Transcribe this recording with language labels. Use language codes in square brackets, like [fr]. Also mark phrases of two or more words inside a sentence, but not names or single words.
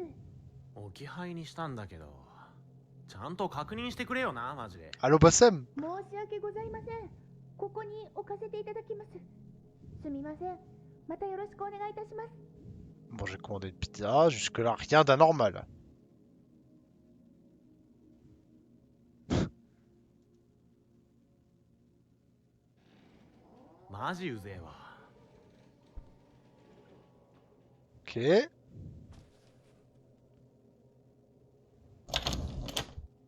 [ja] 置き配にしたんだけど、ちゃんと確認してくれよな、マジで。 [fr] Allô Bassem? [ja] 申し訳ございません。ここに置かせていただきます。すみません。またよろしくお願いいたします。 [fr] Bon, j'ai commandé une pizza, jusque-là rien d'anormal. [ja] マジうぜえわ。 [fr] Ok.